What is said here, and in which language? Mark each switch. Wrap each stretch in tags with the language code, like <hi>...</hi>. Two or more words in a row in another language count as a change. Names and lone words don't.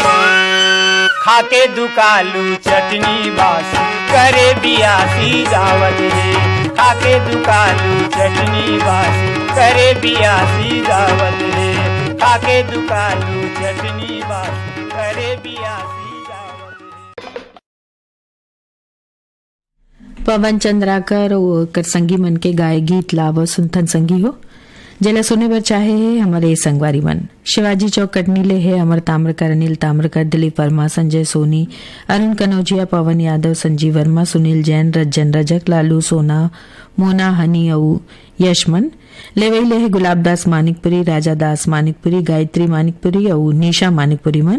<hne>खाके दुकालू चटनी बासी करे बियासी गावत है। खाके दुकालू चटनी बासी करे बियासी गावत है। खाके दुकालू चटनी बासी करे बियासी गावत है। पवन चंद्राकर और कर संगी मन के गाय गीत लाव सुनथन संगी हो जेला सुने बर चाहे है हमारे संगवारी मन शिवाजी चौक कटनी ले है अमर ताम्रकर, अनिल ताम्रकर, दिलीप वर्मा, संजय सोनी, अरुण कनौजिया, पवन यादव, संजीव वर्मा, सुनील जैन, रज्जन रजक, लालू सोना, मोना हनी औ यशमन लेवई ले है गुलाब दास मानिकपुरी, राजा दास मानिकपुरी, गायत्री मानिकपुरी और निशा मानिकपुरी मन।</hne>